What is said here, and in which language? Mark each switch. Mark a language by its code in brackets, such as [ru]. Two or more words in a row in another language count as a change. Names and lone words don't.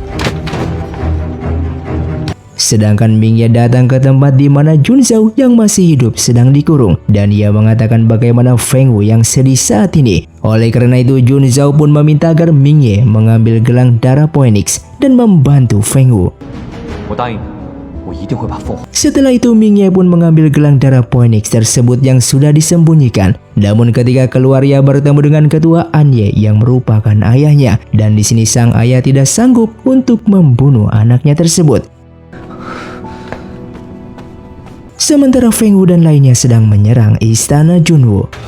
[id] Sedangkan Mingye datang ke tempat di mana Jun Zhao yang masih hidup sedang dikurung dan ia mengatakan bagaimana Feng Wu yang sedih saat ini. Oleh karena itu Jun Zhao pun meminta agar Mingye mengambil gelang darah Phoenix dan membantu Feng Wu. [zh] 我答应你，我一定会把凤凰。 [id] Setelah itu Mingye pun mengambil gelang darah Phoenix tersebut yang sudah disembunyikan. Namun ketika keluar ia bertemu dengan ketua Anye yang merupakan ayahnya dan di sini sang ayah tidak sanggup untuk membunuh anaknya tersebut. Sementara Feng Wu dan lainnya sedang menyerang istana Junwu.